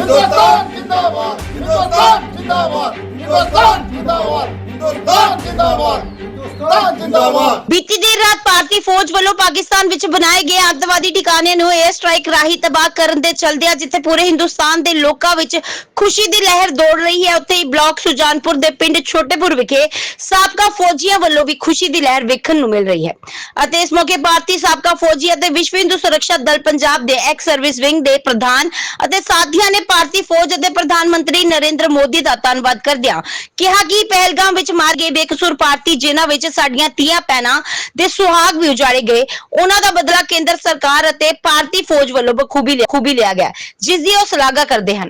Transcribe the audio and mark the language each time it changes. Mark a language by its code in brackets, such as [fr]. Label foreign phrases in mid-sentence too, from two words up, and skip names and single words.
[hi] हिंदुस्तान जिंदाबाद, हिंदुस्तान जिंदाबाद, हिंदुस्तान जिंदाबाद, हिंदुस्तान जिंदाबाद, हिंदुस्तान जिंदाबाद। बीती देर रात [pa] ਭਾਰਤੀ ਫੌਜ ਵੱਲੋਂ ਪਾਕਿਸਤਾਨ ਵਿੱਚ ਬਣਾਏ ਗਏ ਅੱਤਵਾਦੀ ਠਿਕਾਣੇ ਨੂੰ 에ਅਰ ਸਟ੍ਰਾਈਕ ਰਾਹੀਂ ਤਬਾਹ ਕਰਨ ਦੇ ਚਲਦਿਆਂ ਜਿੱਥੇ ਪੂਰੇ ਹਿੰਦੁਸਤਾਨ ਦੇ ਲੋਕਾਂ ਵਿੱਚ ਖੁਸ਼ੀ ਦੀ ਲਹਿਰ ਦੌੜ ਰਹੀ ਹੈ, ਉੱਥੇ ਹੀ ਬਲਾਕ ਸੁਜਾਨਪੁਰ ਦੇ ਪਿੰਡ ਛੋਟੇਪੁਰ ਵਿਖੇ ਸਾਬਕਾ ਫੌਜੀਆਂ ਵੱਲੋਂ ਵੀ ਖੁਸ਼ੀ ਦੀ ਲਹਿਰ ਵੇਖਣ ਨੂੰ ਮਿਲ ਰਹੀ ਹੈ ਅਤੇ ਇਸ ਮੌਕੇ ਭਾਰਤੀ ਸਾਬਕਾ ਫੌਜੀ ਅਤੇ ਵਿਸ਼ਵ ਹਿੰਦੂ ਸੁਰੱਖਿਆ ਦਲ ਪੰਜਾਬ ਦੇ ਐਕਸ ਸਰਵਿਸ ਵਿੰਗ ਦੇ ਪ੍ਰਧਾਨ ਅਤੇ ਸਾਥੀਆਂ ਨੇ ਭਾਰਤੀ ਫੌਜ ਅਤੇ ਪ੍ਰਧਾਨ ਮੰਤਰੀ ਨਰਿੰਦਰ ਮੋਦੀ ਦਾ ਧੰਨਵਾਦ ਕਰਦਿਆਂ ਕਿਹਾ ਕਿ ਪਹਿਲਗਾਮ ਵਿੱਚ ਮਾਰ ਗਏ ਬੇਕਸੂਰ ਭਾਰਤੀ ਜਿਨ੍ਹਾਂ ਵਿੱਚ ਸਾਡੀਆਂ ਧੀਆਂ ਭੈਣਾਂ ਦੇ ਸੁਹਾਗ ਵੀ ਉਜਾੜੇ ਗਏ, ਉਹਨਾਂ ਦਾ ਬਦਲਾ ਕੇਂਦਰ ਸਰਕਾਰ ਅਤੇ ਭਾਰਤੀ ਫੌਜ ਵੱਲੋਂ ਬਖੂਬੀ ਲਿਆ ਗਿਆ, ਜਿਸ ਦੀ ਉਹ ਸ਼ਲਾਘਾ ਕਰਦੇ ਹਨ।